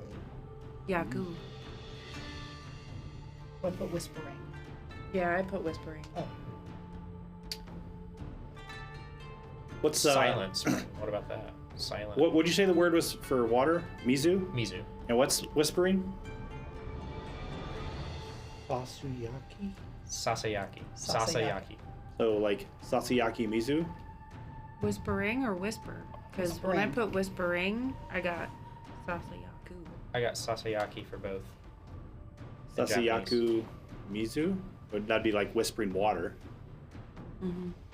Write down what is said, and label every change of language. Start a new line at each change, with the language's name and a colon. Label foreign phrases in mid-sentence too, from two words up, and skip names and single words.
Japanese: Yaku.
English: What about whispering? Yeah, I put whispering. Oh, What's Silent spring. What about that? Silent. What would you say the word was for water?
Japanese: Mizu. Mizu.
English: And what's whispering?
Japanese: Basuyaki? Sasayaki. Sasayaki. Sasayaki.
English: So like
Japanese: 囁き水.
English: Whispering or whisper? Because when I Whispering. put whispering, I got Sasayaku. I got Sasayaki for both. In Japanese.
Japanese: 囁く水.
English: Would that be like whispering water? Mm-hmm.